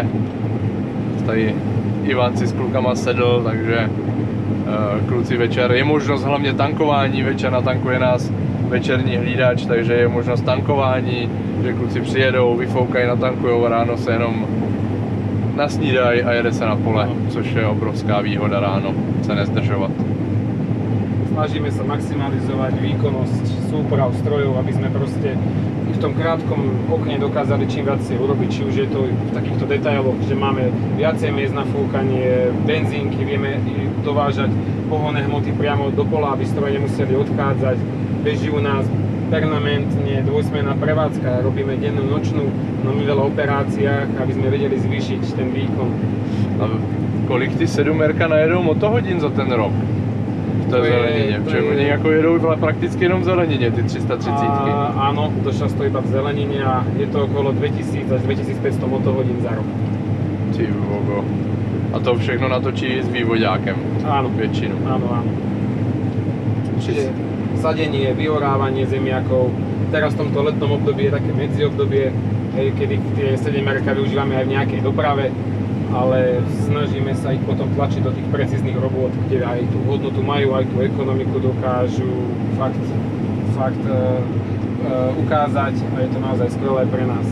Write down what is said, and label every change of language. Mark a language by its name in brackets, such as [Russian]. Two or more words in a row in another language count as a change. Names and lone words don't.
[Czech] Tady Ivan si s klukama sedl, takže kluci večer, je možnost hlavně tankování, večer natankuje nás večerní hlídač, takže je možnost tankování, že kluci přijedou, vyfoukají, natankujou a ráno se jenom nasnídají a jede se na pole, což je obrovská výhoda ráno, se nezdržovat. [Slovak] Snažíme sa maximalizovať výkonnosť súprav, strojov, aby sme proste v tom krátkom okne dokázali čím viacej urobiť, či už je to v takýchto detailoch, že máme viacej miest na fúkanie, benzínky, vieme dovážať pohonné hmoty priamo do pola, aby stroje nemuseli odchádzať, beží u nás permanentne dvojsmenná prevádzka, robíme dennú, nočnú, no my veľa operáciách, aby sme vedeli zvýšiť ten výkon. [Czech] A kolik ty 7erka najedou motohodin za ten rok? To je zelenině, protože oni jako jedou prakticky jenom v zelenině, ty 330. [Slovak] Áno, to často iba v zelenine a je to okolo 2000 až 2500 motohodín za rok. [Czech] Ty bogo. A to všechno natočí s vývoďákem? [Slovak] Áno. [Czech] Většinu? [Slovak] Áno. Čiže sadenie, vyhorávanie zemiakov, teraz v tomto letnom období je také medziobdobie, kedy tie 7erka využívame aj v nejakej doprave, ale snažíme sa ich potom tlačiť do tých precíznych robôt, kde aj tú hodnotu majú, aj tú ekonomiku dokážu fakt ukázať a je to naozaj skvelé pre nás.